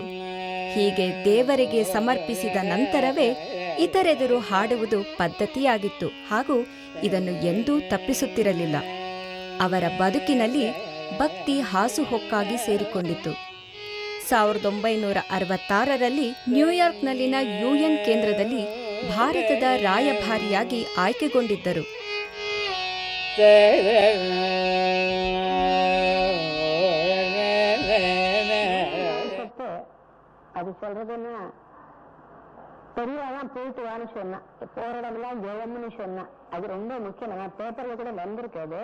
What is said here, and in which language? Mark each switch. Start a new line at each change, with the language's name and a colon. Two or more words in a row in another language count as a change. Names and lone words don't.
Kannada: ಹೀಗೆ ದೇವರಿಗೆ ಸಮರ್ಪಿಸಿದ ನಂತರವೇ ಇತರೆದುರು ಹಾಡುವುದು ಪದ್ಧತಿಯಾಗಿತ್ತು ಹಾಗೂ ಇದನ್ನು ಎಂದೂ ತಪ್ಪಿಸುತ್ತಿರಲಿಲ್ಲ. ಅವರ ಬದುಕಿನಲ್ಲಿ ಭಕ್ತಿ ಹಾಸುಹೊಕ್ಕಾಗಿ ಸೇರಿಕೊಂಡಿತು. 1966ರಲ್ಲಿ ನ್ಯೂಯಾರ್ಕ್ನಲ್ಲಿನ ಯುಎನ್ ಕೇಂದ್ರದಲ್ಲಿ ಭಾರತದ ರಾಯಭಾರಿಯಾಗಿ ಆಯ್ಕೆಗೊಂಡಿದ್ದರು.
Tamil: அது சொல்றதுன்னா பெரியவாதான் போயிட்டு வான்னு சொன்னான், போற இடம்லாம் ஜெயம்னு சொன்னான். அது ரொம்ப முக்கியம். நான் பேப்பர்ல கூட வந்திருக்காது.